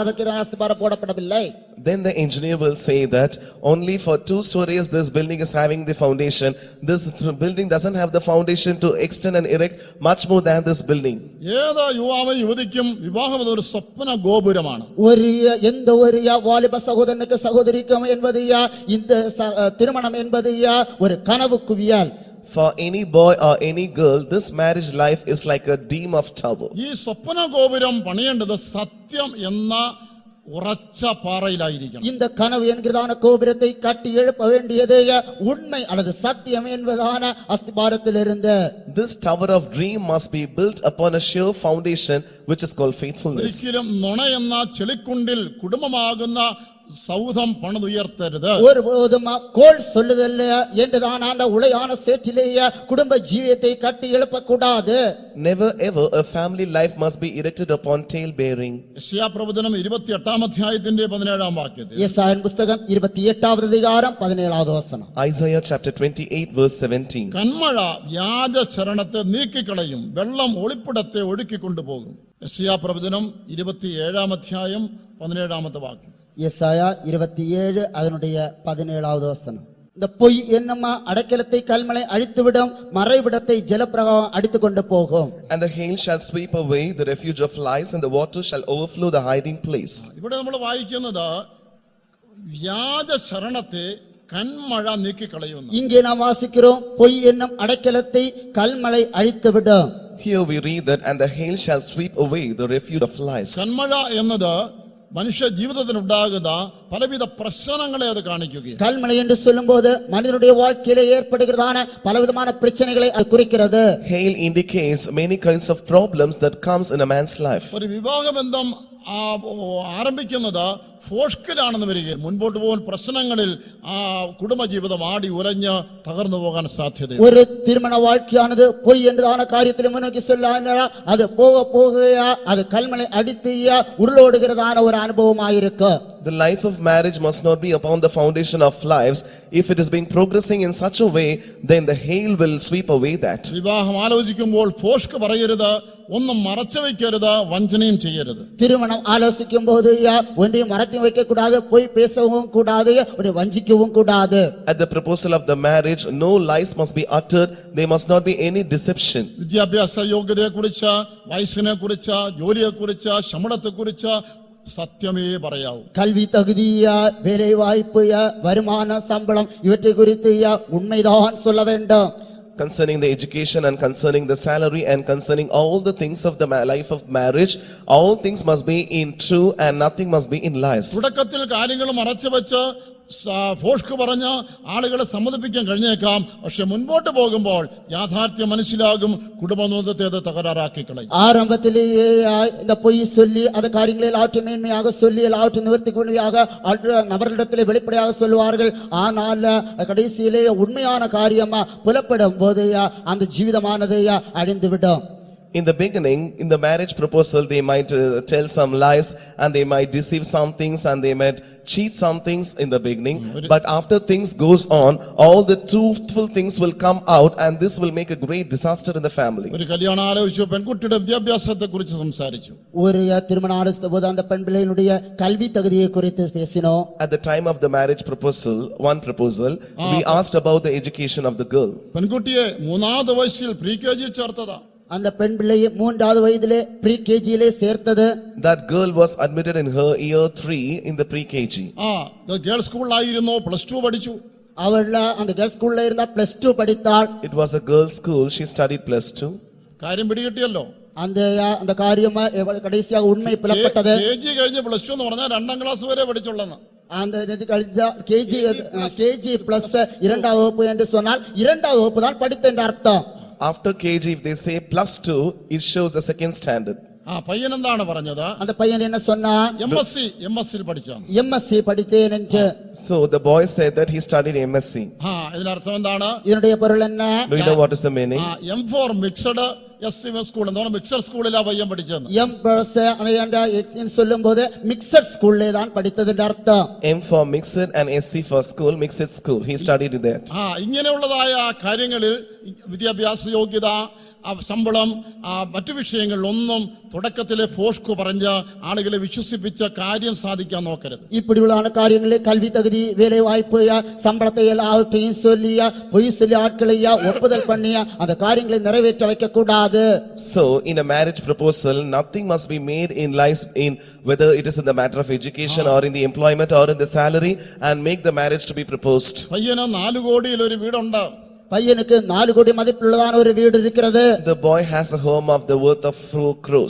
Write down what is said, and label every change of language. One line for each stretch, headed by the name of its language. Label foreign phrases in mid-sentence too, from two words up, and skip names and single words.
Tamil: அதற்கு அஸ்திபாரம் போடப்படவில்லை.
English: Then the engineer will say that only for 2 stories this building is having the foundation. This building doesn't have the foundation to extend and erect much more than this building.
Malayalam: ഏതാ യുവാവിനും യുവതിക്കും വിവാഹം ഒരു സ്വപ്ന ഗോപുരമാണ്.
Tamil: எந்த ஒரு வாலிப சகோதரனுக்கு சகோதரிக்கும் என்பது இந்த திருமணம் என்பது ஒரு கனவு குவியல்.
English: For any boy or any girl, this marriage life is like a dome of tower.
Malayalam: ഈ സ്വപ്ന ഗോപുരം പണിയേണ്ടത് സത്യം എന്ന ഉറച്ച പാറയിലായിരിക്കണം.
Tamil: இந்த கனவு என்கிறதான கோபுரத்தை கட்டி எழுப்ப வேண்டியது உண்மை அல்லது சத்தியம் என்பதான அஸ்திபாரத்திலிருந்து.
English: This tower of dream must be built upon a sure foundation which is called faithfulness.
Malayalam: ഒരിക്കലും നുണ എന്ന ചെളിക്കുണ്ടിൽ കുടുംബമാകുന്ന സൗധം പണിതുയർത്തരുത്.
Tamil: ஒருபோதும் கோள் சொல்லுதல் என்றதான அந்த உளையான சேற்றிலேயே குடும்ப ஜீவியத்தை கட்டி எழுப்பக்கூடாது.
English: Never ever a family life must be erected upon tale bearing.
Malayalam: യെശയ്യാപ്രവചനം 28-ാം അധ്യായത്തിന്റെ 17-ാം വാക്യത്തിൽ,
Tamil: യെശയ്യാ പുസ്തകം 28-ാவது அதிகாரம் 17-வது வசனம்,
English: Isaiah chapter 28 verse 17.
Malayalam: കന്മഴ വ്യാജ ശരണത്തെ നീക്കിക്കളയും, വെള്ളം ഒളിപ്പിടത്തെ ഒഴുക്കിക്കൊണ്ടുപോകും. യെശയ്യാപ്രവചനം 27-ാം അധ്യായം 17-ാമത്തെ വാക്യം.
Tamil: യെശയ്യാ 27 அதனுடைய 17-வது வசனம். இந்த பொய் என்னும் அடைக்கலத்தை கல்மழை அழித்துவிடும், மறைவிடத்தை ஜலப்பிரவாகம் அடித்துக் கொண்டு போகும்.
English: And the hail shall sweep away the refuge of lies, and the water shall overflow the hiding place.
Malayalam: ഇവിടെ നമ്മൾ വായിക്കുന്നത് വ്യാജ ശരണത്തെ കന്മഴ നീക്കിക്കളയുന്നു.
Tamil: இங்கே நாம் வாசிக்கிறோம், பொய் என்னும் அடைக்கலத்தை கல்மழை அழித்துவிடும்.
English: Here we read that, and the hail shall sweep away the refuge of lies.
Malayalam: കന്മഴ എന്നത് മനുഷ്യ ജീവിതത്തിനുണ്ടാകുന്ന പലവിധ പ്രശ്നങ്ങളെ അത് കാണിക്കുകയാണ്.
Tamil: கல்மழை என்று சொல்லும்போது மனிதனுடைய வாழ்க்கையிலே ஏற்படுகிறதான பலவிதமான பிரச்சனைகளை அது குறிக்கிறது.
English: Hail indicates many kinds of problems that comes in a man's life.
Malayalam: ഒരു വിവാഹബന്ധം ആരംഭിക്കുന്നത് ഫോഷ്കിലാണെന്ന് വരികയും മുൻപോട്ട് പോകുന്ന പ്രശ്നങ്ങളിൽ ആ കുടുംബജീവിതം ആടി ഉലഞ്ഞ് തകർന്നു പോകാൻ സാധ്യതയുണ്ട്.
Tamil: ഒരു திருமண வாழ்க்கையானது பொய் என்றதான காரியத்தில் முன்னோக்கி செல்லாதா அது போக போகையா அது கல்மழை அடித்து உருளோடுகிறதான ஒரு அனுபவமாயிருக்கு.
English: The life of marriage must not be upon the foundation of lives. If it is being progressing in such a way, then the hail will sweep away that.
Malayalam: വിവാഹം ആലോചിക്കുമ്പോൾ ഫോഷ്ക് പറയരുത്, ഒന്നും മറച്ചു വെക്കരുത്, വഞ്ചനയും ചെയ്യരുത്.
Tamil: திருமணம் ஆலோசிக்கும் போது ஒன்றையும் மறைத்து வைக்க கூடாது, போய் பேசவும் கூடாது, ஒரு வஞ்சிக்கவும் கூடாது.
English: At the proposal of the marriage, no lies must be uttered. There must not be any deception.
Malayalam: വിദ്യാഭ്യാസ യോഗ്യതയെക്കുറിച്ച്, വയസ്സിനെക്കുറിച്ച്, ജോലിയെക്കുറിച്ച്, ശമ്പളത്തെക്കുറിച്ച് സത്യമേ പറയാവൂ.
Tamil: கல்வி தகுதியா, வேலை வாய்ப்பு, வருமானம், சம்பளம் இவற்றை குறித்து உண்மைதான் சொல்ல வேண்டும்.
English: Concerning the education and concerning the salary and concerning all the things of the life of marriage, all things must be in true and nothing must be in lies.
Malayalam: തുടക്കത്തിൽ കാര്യങ്ങൾ മറച്ചു വെച്ച് ഫോഷ്ക് പറഞ്ഞ് ആളുകളെ സമ്മതിപ്പിക്കാൻ കഴിഞ്ഞേക്കാം. പക്ഷെ മുൻപോട്ട് പോകുമ്പോൾ യാഥാർത്ഥ്യം മനസ്സിലാകും, കുടുംബബന്ധത്തെ അത് തകരാറാക്കി കളയും.
Tamil: ஆரம்பத்திலேயே இந்த பொய் சொல்லி அந்த காரியங்களை எல்லாவற்றையும் மேன்மையாக சொல்லி எல்லாவற்றையும் நிவர்த்திக்கும்படியாக நபர்களிடத்திலே வெளிப்படையாக சொல்லுவார்கள். ஆனால் கடைசியிலே உண்மையான காரியமா புலப்படும் போது அந்த ஜீவிதமானது அழிந்துவிடும்.
English: In the beginning, in the marriage proposal, they might tell some lies and they might deceive some things and they might cheat some things in the beginning. But after things goes on, all the truthful things will come out and this will make a great disaster in the family.
Malayalam: ഒരു കല്യാണം ആലോചിച്ചു, പെൺകുട്ടിയുടെ വിദ്യാഭ്യാസത്തെക്കുറിച്ച് സംസാരിച്ചു.
Tamil: ഒരു திருமணம் ஆலோசித்த போது அந்த பெண் பிள்ளையினுடைய கல்வி தகுதியை குறித்து பேசினோம்.
English: At the time of the marriage proposal, one proposal, we asked about the education of the girl.
Malayalam: പെൺകുട്ടിയെ 3ാമത്തെ വയസ്സിൽ പ്രീ കെജിയിൽ ചേർത്തതാ.
Tamil: அந்த பெண் பிள்ளையை 3வது வயதிலே ப்ரீ கேஜியிலே சேர்த்தது.
English: That girl was admitted in her year 3 in the pre KG.
Malayalam: ഗേൾസ് സ്കൂളിലായിരുന്നു, +2 പഠിച്ചു.
Tamil: அவள் அந்த கேர்ள்ஸ் ஸ்கூல்ல இருந்தா +2 படித்தாள்.
English: It was a girls school, she studied +2.
Malayalam: കാര്യം പിടികിട്ടിയല്ലോ.
Tamil: அந்த காரியம் கடைசியாக உண்மை புலப்பட்டது.
Malayalam: കേജി കഴിഞ്ഞ് +2 എന്ന് പറഞ്ഞാൽ 2ാം ക്ലാസ് വരെ പഠിച്ചുള്ളെന്ന്.
Tamil: அந்த
English: KG plus
Tamil: 2வது வகுப்பு என்று சொன்னால் 2வது வகுப்பு தான் படித்த என்ற அர்த்தம்.
English: After KG, if they say +2, it shows the second standard.
Malayalam: പയ്യൻ എന്താണ് പറഞ്ഞത്?
Tamil: அந்த பையன் என்ன சொன்னா?
Malayalam: MSc പഠിച്ചാണ്.
Tamil: MSc படித்தேன் என்று.
English: So the boy said that he studied MSc.
Malayalam: ഇതിനർത്ഥം എന്താണ്?
Tamil: இதனுடைய பொருள் என்ன?
English: Do you know what is the meaning? M for mixed school
Malayalam: എന്താണ്? മിക്സഡ് സ്കൂളിലാ പയ്യൻ പഠിച്ചത്.
English: M plus
Tamil: എന്ന് சொல்லும்போது மிக்சட் ஸ்கூல்ல தான் படித்தது என்ற அர்த்தம்.
English: M for mixed and SC for school, mixed school. He studied in that.
Malayalam: ഇങ്ങനെയുള്ളതായ കാര്യങ്ങളിൽ വിദ്യാഭ്യാസ യോഗ്യത, ശമ്പളം, മറ്റു വിഷയങ്ങളിലൊന്നും തുടക്കത്തിലെ ഫോഷ്കു പറഞ്ഞ് ആളുകളെ വിശ്വസിപ്പിച്ച കാര്യം സാധിക്കാൻ നോക്കരുത്.
Tamil: இப்படியுள்ள காரியங்களில் கல்வி தகுதி, வேலை வாய்ப்பு, சம்பளத்தை எல்லாவற்றையும் சொல்லி பொய் சொல்லி ஆட்களை ஒப்புதல் பண்ணி அந்த காரியங்களை நிறைவேற்ற வைக்க கூடாது.
English: So in a marriage proposal, nothing must be made in lies, in whether it is in the matter of education or in the employment or in the salary, and make the marriage to be proposed.
Malayalam: പയ്യന് 4 കോടിയിൽ ഒരു വീടുണ്ട്.
Tamil: பையனுக்கு 4 கோடி மதிப்புள்ளதான ஒரு வீடு இருக்கிறது.
English: The boy has a home of the worth of 4 crores.